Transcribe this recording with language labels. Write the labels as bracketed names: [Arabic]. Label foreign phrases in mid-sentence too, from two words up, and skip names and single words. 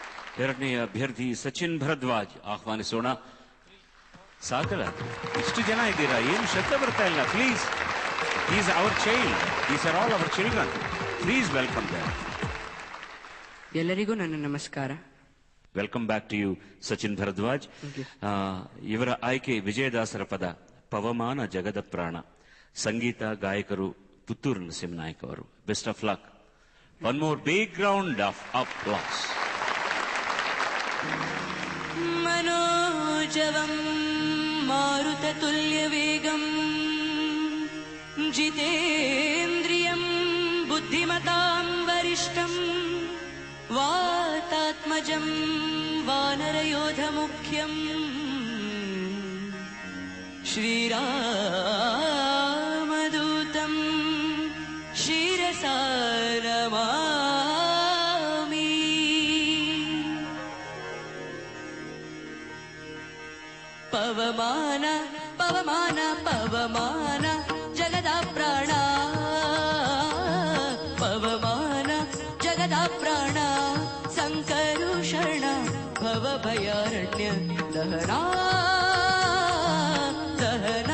[Kannada] ಎರಡನೆಯ ಅಭ್ಯರ್ಥಿ ಸಚಿನ್ ಭರದ್ವಾಜ್ ಆಹ್ವಾನಿಸೋಣ. ಸಾಕಲ್ಲ, ಇಷ್ಟು ಜನ ಇದ್ದೀರಾ, ಏನು ಶಬ್ದ ಬರ್ತಾ ಇಲ್ಲ. [English] Please, is our child, these are all our children. Please welcome them. [Kannada] ಎಲ್ಲರಿಗೂ ನನ್ನ ನಮಸ್ಕಾರ. [English] welcome back to you ಸಚಿನ್ ಭರದ್ವಾಜ್. [Kannada] ಇವರ ಆಯ್ಕೆ ವಿಜಯದಾಸರ ಪದ ಪವಮಾನ ಜಗದ ಪ್ರಾಣ. ಸಂಗೀತ ಗಾಯಕರು ಪುತ್ತೂರು ನರಸಿಂಹನಾಯಕ್ ಅವರು. [English] Best of luck. One more big round of applause. [Sanskrit] मनोजवं मारुततुल्यवेगं जितेन्द्रियं बुद्धिमतां वरिष्ठं वातात्मजं वानरयोधमुख्यं श्रीरामदूतं शिरसा नमामि. [Kannada] ಪವಮಾನ ಪವಮಾನ ಪವಮಾನ ಜಗದ ಪ್ರಾಣ, ಪವಮಾನ ಜಗದ ಪ್ರಾಣ, ಸಂಕರುಷಣ ಭವಭಯಾರಣ್ಯ ದಹನ ದಹನ.